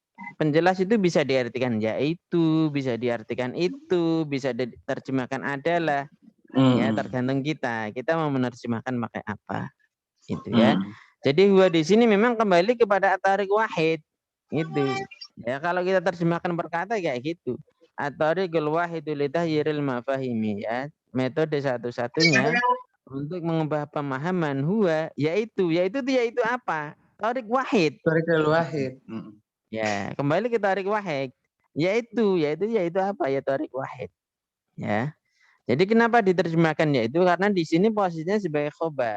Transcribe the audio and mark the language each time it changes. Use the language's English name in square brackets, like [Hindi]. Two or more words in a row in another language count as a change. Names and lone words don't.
[Indonesian] Penjelas itu bisa diartikan yaitu, bisa diartikan itu, bisa diterjemahkan adalah. Ya tergantung kita. Kita mau menerjemahkan pakai apa. Gitu ya. Jadi huwa di sini memang kembali kepada [Arabic] الطريق واحد. [Indonesian] Gitu. Ya kalau kita terjemahkan berkata kayak gitu. [Arabic] الطريق الواحد لتغيير المفاهيم ya. [Indonesian] Metode satu-satunya untuk mengubah pemahaman huwa yaitu apa? [Arabic] طريق واحد. طريق الواحد. [Indonesian] Ya, kembali ke [Arabic] طريق واحد. [Indonesian] Yaitu apa? Ya [Arabic] طريق واحد. [Indonesian] Ya. Jadi kenapa diterjemahkan yaitu karena di sini posisinya sebagai khobar.